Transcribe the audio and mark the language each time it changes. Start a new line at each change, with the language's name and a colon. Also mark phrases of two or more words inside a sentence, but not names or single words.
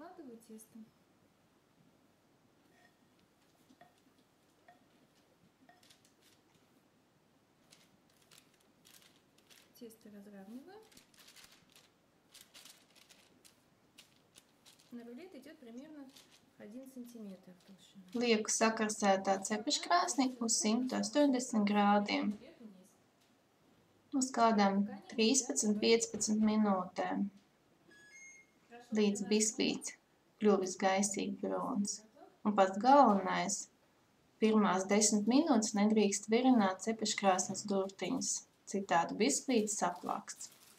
Russian: Выкладываю тесто. Тесто разравниваю. На рулет идет примерно 1 сантиметр толщина.
Latvian: Lieku sakarsētā cepeškrāsnī uz 180 grādiem uz kādām 13-15 minūtēm, līdz biskvīts kļuvis gaisīgi brūns. Un pats galvenais, pirmās 10 minūtes nedrīkst virināt cepeškrāsnes durtiņas, citādi biskvīts saplākst.